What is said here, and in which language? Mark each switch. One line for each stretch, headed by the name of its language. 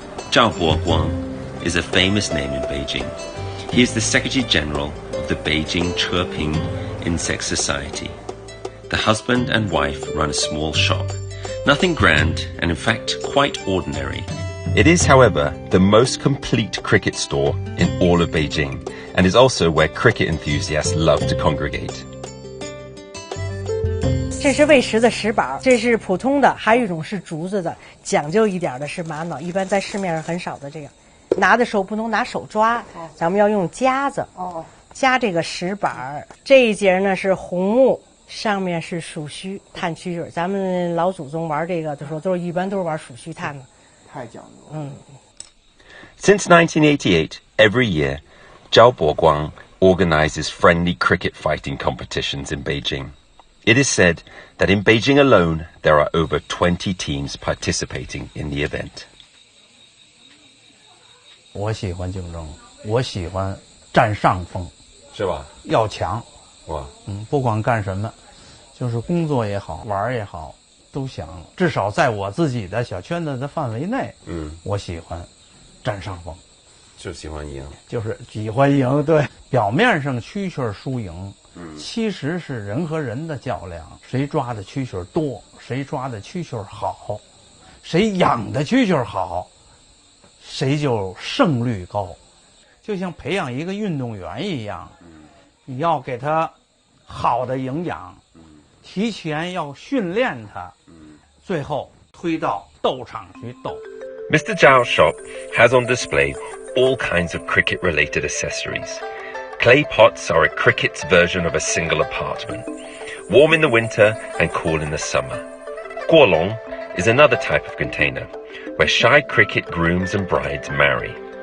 English: 赵伯光 is a famous name in Beijing. He is the Secretary General of the Beijing Cheping Insect Society. The husband and wife run a small shop. Nothing grand, and in fact quite ordinary. It is, however, the most complete cricket store in all of Beijing, and is also where cricket enthusiasts love to congregate.
Chinese: 这是喂食的石板，这是普通的，还有一种是竹子的，讲究一点的是玛瑙，一般在市面上很少的这个。拿的时候不能拿手抓，咱们要用夹子，夹这个石板。这一节呢是红木，上面是鼠须炭蛐蛐。咱们老祖宗玩这个的时候，一般都是玩鼠须炭的。太讲究了。
English: Since 1988, every year, Zhao Boguang organizes friendly cricket fighting competitions in Beijing. It is said that in Beijing alone, there are over 20 teams participating in the event.
Chinese: 我喜欢竞争，我喜欢占上风，是吧？要强，哇，不管干什么，就是工作也好，玩也好，都想至少在我自己的小圈子的范围内，我喜欢占上风，就喜欢赢，就是喜欢赢。对，表面上蛐蛐输赢，其实是人和人的较量，谁抓的蛐蛐多，谁抓的蛐蛐好，谁养的蛐蛐好，谁就胜率高。就像培养一个运动员一样，你要给他好的营养，提前要训练他，最后推到斗场去斗。
English: Mr. Zhao's shop has on display all kinds of cricket-related accessories. Clay pots are a cricket's version of a single apartment, warm in the winter and cool in the summer. Guolong is another type of container, where shy cricket grooms and brides marry.